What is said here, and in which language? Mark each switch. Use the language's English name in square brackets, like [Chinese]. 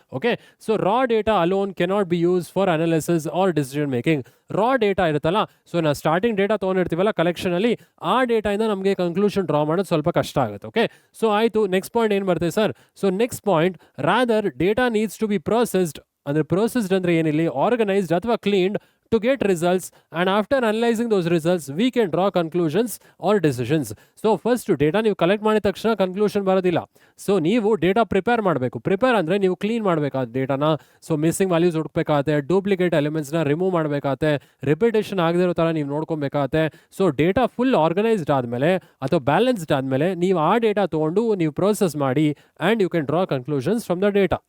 [English] Okay, so raw data alone cannot be use for analysis or decision making. [Kannada] Ra data ಇರುತ್ತಲ್ಲ, so ನಾವು starting data ತೊಗೊಂಡಿರ್ತೀವಲ್ಲ ಕಲೆಕ್ಷನಲ್ಲಿ, ಆ ಡೇಟಾಯಿಂದ ನಮಗೆ conclusion draw ಮಾಡೋದು ಸ್ವಲ್ಪ ಕಷ್ಟ ಆಗುತ್ತೆ. ಓಕೆ, ಸೊ ಆಯಿತು. ನೆಕ್ಸ್ಟ್ ಪಾಯಿಂಟ್ ಏನು ಬರುತ್ತೆ sir? [English] So next point, rather data needs to be processed. [Kannada] ಅಂದರೆ ಪ್ರೊಸೆಸ್ಡ್ ಅಂದರೆ ಏನಿಲ್ಲಿ? [English] Organised ಅಥವಾ cleaned to get results, and after analyzing those results we can draw conclusions or decisions. [Kannada] So first data ನೀವು collect ಮಾಡಿದ ತಕ್ಷಣ conclusion ಬರೋದಿಲ್ಲ. So ನೀವು data prepare ಮಾಡಬೇಕು. Prepare ಅಂದರೆ ನೀವು ಕ್ಲೀನ್ ಮಾಡಬೇಕಾದ ಡೇಟಾನ. So missing values ಹುಡುಕಬೇಕಾಗತ್ತೆ, duplicate ಎಲಿಮೆಂಟ್ಸ್ನ remove ಮಾಡಬೇಕಾಗತ್ತೆ, ರಿಪಿಟೇಷನ್ ಆಗದೇ ಇರೋ ಥರ ನೀವು ನೋಡ್ಕೊಬೇಕಾಗತ್ತೆ. ಸೊ ಡೇಟಾ ಫುಲ್ ಆರ್ಗನೈಸ್ಡ್ ಆದಮೇಲೆ ಅಥವಾ ಬ್ಯಾಲೆನ್ಸ್ಡ್ ಆದಮೇಲೆ ನೀವು ಆ ಡೇಟಾ ತೊಗೊಂಡು ನೀವು ಪ್ರೋಸೆಸ್ ಮಾಡಿ and [English] You can draw conclusions from the data.